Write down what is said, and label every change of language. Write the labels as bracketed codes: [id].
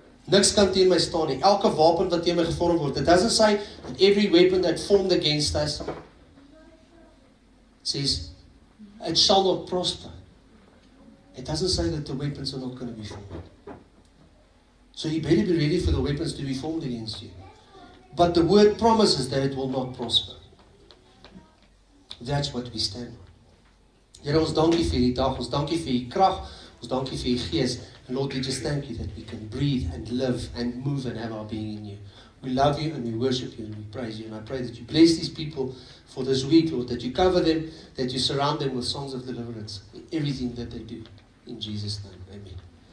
[af] Niks kan teen my staan nie. Elke wapen wat teen my gevorm word. [en] It doesn't say that every weapon that formed against us, it says, it shall not prosper. It doesn't say that the weapons are not going to be formed. So you better be ready for the weapons to be formed against you. But the word promises that it will not prosper. That's what we stand on. [af] Here, ons dankie vir die dag, ons dankie vir die krag, ons dankie vir die gees. [en] And Lord, we just thank you that we can breathe and live and move and have our being in you. We love you and we worship you and we praise you. And I pray that you bless these people for this week, Lord, that you cover them, that you surround them with songs of deliverance in everything that they do. In Jesus' name, amen.